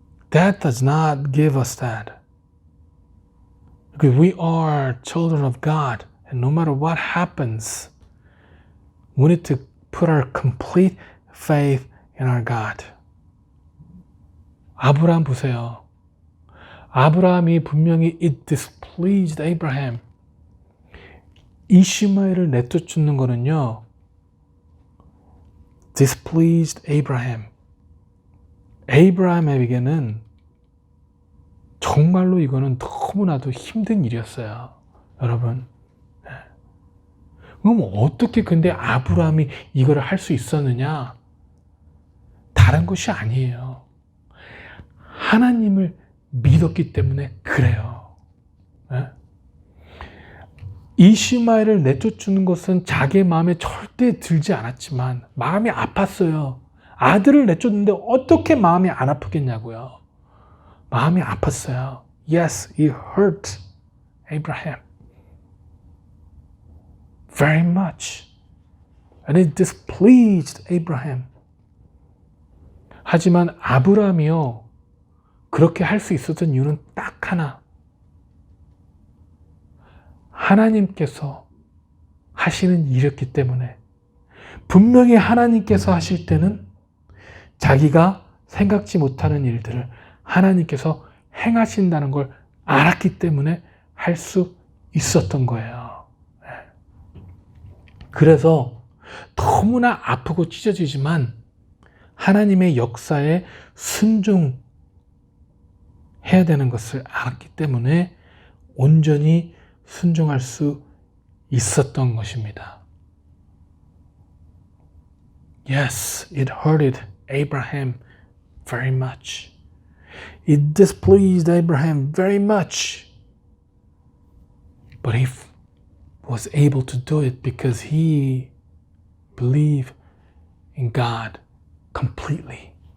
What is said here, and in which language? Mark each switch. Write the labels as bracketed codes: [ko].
[en] That does not give us that. Because we are children of God, and no matter what happens, we need to put our complete faith in our God. [ko] 아브라함 보세요. 아브라함이 분명히 [en] it displeased Abraham. [ko] 이시마엘을 내쫓는 거는요, [en] displeased Abraham. [ko] 에이브라함에게는 정말로 이거는 너무나도 힘든 일이었어요. 여러분. 그럼 어떻게 근데 아브라함이 이거를 할 수 있었느냐? 다른 것이 아니에요. 하나님을 믿었기 때문에 그래요. 이시마엘을 내쫓는 것은 자기의 마음에 절대 들지 않았지만 마음이 아팠어요. 아들을 내쫓는데 어떻게 마음이 안 아프겠냐고요. 마음이 아팠어요. [en] Yes, it hurt Abraham very much. And it displeased Abraham. [ko] 하지만 아브라함이요, 그렇게 할 수 있었던 이유는 딱 하나. 하나님께서 하시는 일이었기 때문에. 분명히 하나님께서 하실 때는 자기가 생각지 못하는 일들을 하나님께서 행하신다는 걸 알았기 때문에 할 수 있었던 거예요. 그래서 너무나 아프고 찢어지지만 하나님의 역사에 순종해야 되는 것을 알았기 때문에 온전히 순종할 수 있었던 것입니다. [en] Yes, it hurted Abraham very much. It displeased Abraham very much. But he was able to do it because he believed in God completely.